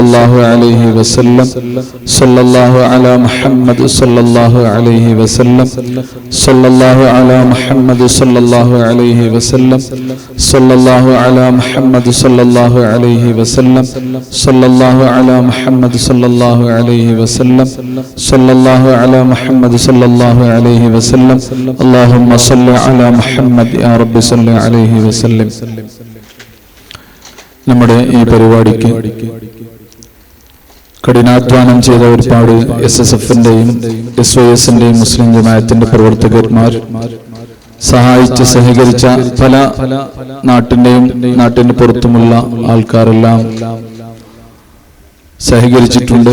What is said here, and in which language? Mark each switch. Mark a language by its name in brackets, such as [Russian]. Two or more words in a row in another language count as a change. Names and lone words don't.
[Arabic] الله عليه وسلم صلى الله على محمد صلى الله عليه وسلم صلى الله على محمد صلى الله عليه وسلم صلى الله على محمد صلى الله عليه وسلم صلى الله على محمد صلى الله عليه وسلم صلى الله على محمد صلى الله عليه وسلم اللهم صل على محمد يا رب صل عليه وسلم. [Malayalam] നമ്മുടെ ഈ പരിപാടിക്ക് കഠിനാധ്വാനം ചെയ്ത ഒരുപാട് SSF-ന്റെയും SYS-ന്റെയും മുസ്ലിം ജമാഅത്തിന്റെ പ്രവർത്തകന്മാർ സഹായിച്ച് സഹകരിച്ച പല നാട്ടിന്റെയും നാട്ടിന് പുറത്തുമുള്ള ആൾക്കാരെല്ലാം സഹകരിച്ചിട്ടുണ്ട്.